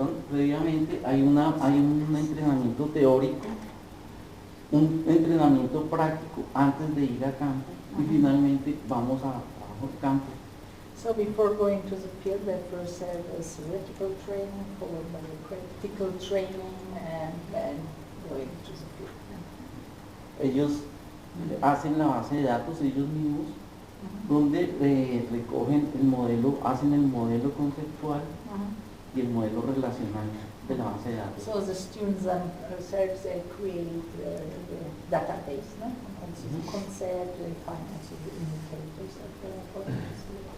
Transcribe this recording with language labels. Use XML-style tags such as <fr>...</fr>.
<es>Previamente hay un entrenamiento teórico, un entrenamiento práctico antes de ir a campo y finalmente vamos a trabajo de campo.</es> <en>So before going to the field, they first have a theoretical training, followed by a practical training, and then going to the field.</en> <es>Ellos hacen la base de datos ellos mismos, donde recogen el modelo, hacen el modelo conceptual y el modelo relacional de la base de datos.</es> <en>So the students themselves, they create the database, no? And also the concept, they find also the indicators that they are going to see.</en>